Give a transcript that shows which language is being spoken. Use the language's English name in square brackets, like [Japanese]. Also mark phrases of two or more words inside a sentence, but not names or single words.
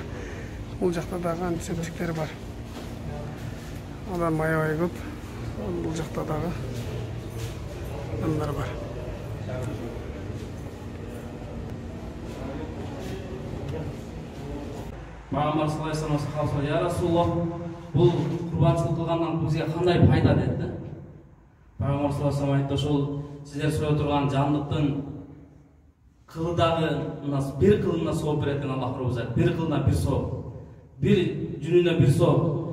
[Kyrgyz] Бул жакта дагы антисептиктер бар. Адам аябай көп. Бул жакта дагы адамдар бар. Пайгамбар [Arabic] صلى الله عليه وسلم "يا رسول الله, [Kyrgyz] бул курбанчылык кылгандан бизге кандай пайда?" dedi. Пайгамбар [Arabic] صلى الله عليه وسلم [Kyrgyz] айтты, ошол сиздер союп турган жандыктын кылы дагы бир кылына сооп берет экен Аллах Раббы. Бир кылына бир сооп. Бир жүнүнө бир сооп.